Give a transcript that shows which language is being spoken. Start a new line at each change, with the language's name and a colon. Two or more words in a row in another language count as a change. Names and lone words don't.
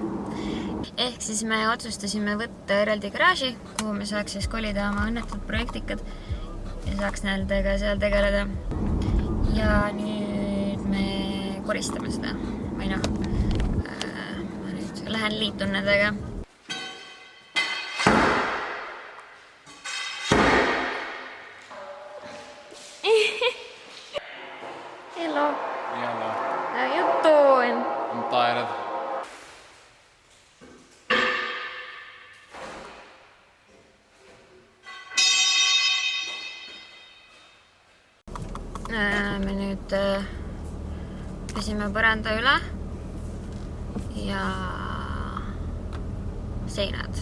Estonian: Ehk siis me otsustasime võtta eraldi garaaži, kuhu me saaks siis kolida oma õnnetud projektikad ja saaks nendega seal tegeleda. Ja nüüd me koristame seda. Või noh, ma nüüd lähen liitun nendega.
English: Hello. Hello. How you doing? I'm tired.
Estonian: Me nüüd pesime põranda üle ja seinad.